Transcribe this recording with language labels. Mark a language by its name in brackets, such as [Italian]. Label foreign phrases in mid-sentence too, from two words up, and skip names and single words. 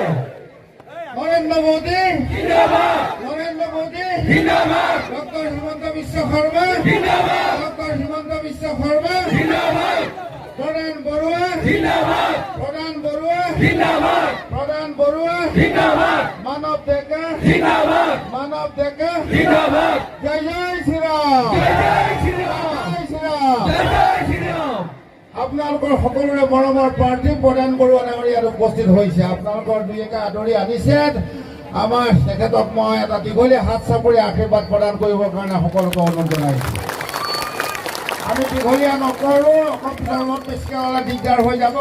[Hindi] नरेंद्र मोदी जिंदाबाद, नरेंद्र मोदी जिंदाबाद, डॉक्टर हिमंत बिश्व शर्मा जिंदाबाद, डॉक्टर हिमंत बिश्व शर्मा जिंदाबाद, प्रधान बरुआ जिंदाबाद, प्रधान बरुआ जिंदाबाद, प्रधान बरुआ जिंदाबाद, मानव डेका जिंदाबाद, मानव डेका जिंदाबाद। जय जय श्री राम, जय जय श्री राम, जय श्री राम, जय जय श्री राम। [Assamese] আপোনালোকৰ সকলোৰে মৰমৰ প্ৰাৰ্থী প্ৰধান বৰুৱা ডাঙৰীয়া ইয়াত উপস্থিত হৈছে। আপোনালোকৰ দুই একা আদৰি আনিছে। আমাৰ তেখেতক মই এটা দীঘলীয়া হাত চাপৰি আশীৰ্বাদ প্ৰদান কৰিবৰ কাৰণে সকলোকে অনুৰোধ জনাইছোঁ। আমি দীঘলীয়া নকৰোঁ, অসমত বেছিকৈ হ'লে দিগদাৰ হৈ যাব।